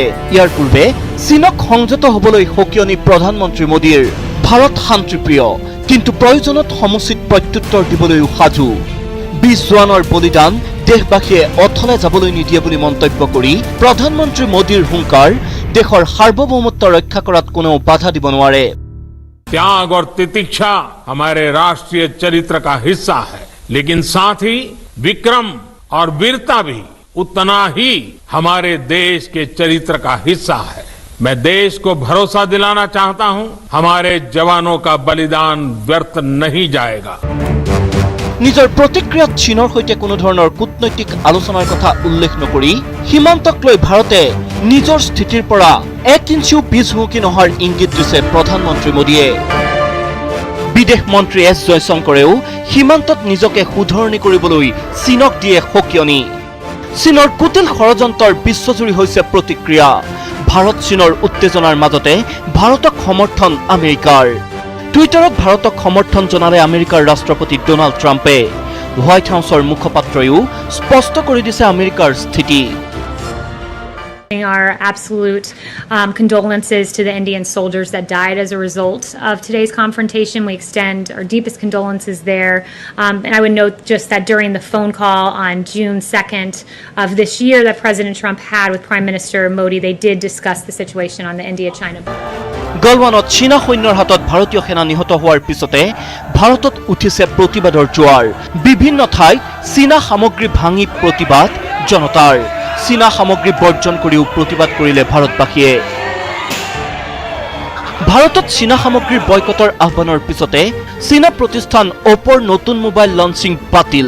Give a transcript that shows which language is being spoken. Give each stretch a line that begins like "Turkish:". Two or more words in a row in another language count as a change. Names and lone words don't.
Assamese: ইয়াৰ পূৰ্বে চীনক সংযত হ'বলৈ সকিয়নি প্ৰধানমন্ত্ৰী মোদীৰ। ভাৰত শান্তিপ্ৰিয়, কিন্তু প্ৰয়োজনত সমুচিত প্ৰত্যুত্তৰ দিবলৈও সাজু। 20 জোৱানৰ বলিদান দেশবাসীয়ে অথলে যাবলৈ নিদিয়ে বুলি মন্তব্য কৰি প্ৰধানমন্ত্ৰী মোদীৰ হুংকাৰ, দেশৰ সাৰ্বভৌমত্ব ৰক্ষা কৰাত কোনেও বাধা দিব নোৱাৰে।
Hindi: त्याग और तितिक्षा हमारे राष्ट्रीय चरित्र का हिस्सा है, लेकिन साथ ही विक्रम और वीरता भी उतना ही हमारे देश के चरित्र का हिस्सा है। मैं देश को भरोसा दिलाना चाहता हूं, हमारे जवानों का बलिदान व्यर्थ नहीं जाएगा।
Assamese: নিজৰ প্ৰতিক্ৰিয়াত চীনৰ সৈতে কোনো ধৰণৰ কূটনৈতিক আলোচনাৰ কথা উল্লেখ নকৰি সীমান্তক লৈ ভাৰতে নিজৰ স্থিতিৰ পৰা 1 ইঞ্চিও পিছ হুঁকি নহাৰ ইংগিত দিছে প্ৰধানমন্ত্ৰী মোদীয়ে। বিদেশ মন্ত্ৰী এছ জয়শংকৰেও সীমান্তত নিজকে শুধৰণি কৰিবলৈ চীনক দিয়ে সকিয়নি। চীনৰ কুটিল ষড়যন্ত্ৰৰ বিশ্বজুৰি হৈছে প্ৰতিক্ৰিয়া। ভাৰত চীনৰ উত্তেজনাৰ মাজতে ভাৰতক সমৰ্থন আমেৰিকাৰ। টুইটাৰত ভাৰতক সমৰ্থন জনালে আমেৰিকাৰ ৰাষ্ট্ৰপতি ডোনাল্ড ট্ৰাম্পে। হোৱাইট হাউছৰ মুখপাত্ৰয়ো স্পষ্ট কৰি দিছে আমেৰিকাৰ স্থিতি।
English: Our absolute condolences to the Indian soldiers that died as a result of today's confrontation. We extend our deepest condolences there. And I would note just that during the phone call on June 2nd of this year that President Trump had with Prime Minister Modi, they did discuss the situation on the India-China border.
Assamese: গালৱানত চীনা সৈন্যৰ হাতত ভাৰতীয় সেনা নিহত হোৱাৰ পিছতে ভাৰতত উঠিছে প্ৰতিবাদৰ জোৱাৰ। বিভিন্ন ঠাইত চীনা সামগ্ৰী ভাঙি প্ৰতিবাদ জনতাৰ। চীনা সামগ্ৰী বৰ্জন কৰিও প্ৰতিবাদ কৰিলে ভাৰতবাসীয়ে। ভাৰতত চীনা সামগ্ৰীৰ বয়কটৰ আহ্বানৰ পিছতে চীনা প্ৰতিষ্ঠান অপ'ৰ নতুন
English: mobile launching
Assamese: বাতিল।